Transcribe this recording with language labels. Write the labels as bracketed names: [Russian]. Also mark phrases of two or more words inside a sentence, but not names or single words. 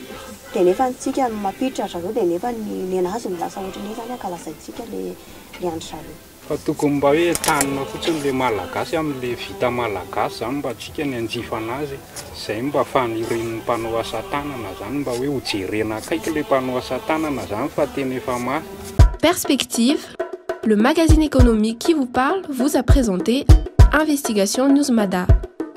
[Malagasy] Dia nefa tsika mampiditra zareo dia nefa ny anazy milasa ohatran'io zany ankalazaintsika ilay andro zareo. Fa tokony mba hoe tanina fotsiny ilay malagasy amin'ilay vita malagasy zany mba tsika ny anjifa anazy. Izay mba fanirian'ny mpanao asa tanana zany mba hoe ho jerena akaiky ilay mpanao asa tanana zany fa tena efa mafy. [French] Perspective, le magazine économique qui vous parle, vous a présenté Investigation News Mada.